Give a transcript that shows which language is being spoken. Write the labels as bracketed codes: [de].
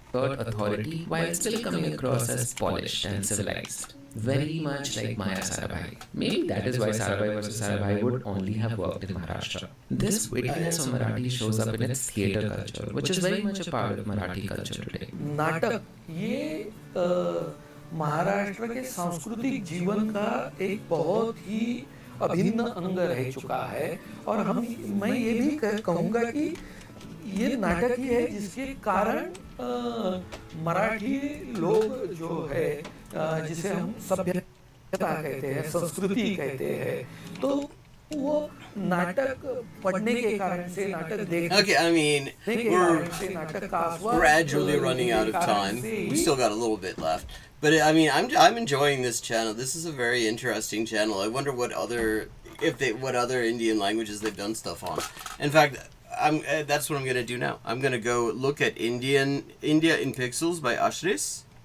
[en] Authority while still coming across as polished and civilized. Very much like Maya Sarabhai. Maybe that is why Sarabhai versus Sarabhai would only have worked in Maharashtra. This wittiness of Marathi shows up in its theatre culture, which is very much a part of Marathi culture today. [hi] नाटक ये महाराष्ट्र के सांस्कृतिक जीवन का एक बहुत ही अभिन्न अंग रह चुका है और मैं ये भी कहूँगा कि ये नाटक ही है जिसके कारण मराठी लोग जो है जिसे हम सभ्यता कहते हैं, संस्कृति कहते हैं, तो वो नाटक पढ़ने के कारण से नाटक देखने [en] Okay, I mean, we're [hi] नाटक का आस्वाद [en] gradually running out of time. We still got a little bit left. But I mean, I'm enjoying this channel. This is a very interesting channel. I wonder what other Indian languages they've done stuff on. In fact, that's what I'm gonna do now. I'm gonna go look at India in Pixels by Ashris.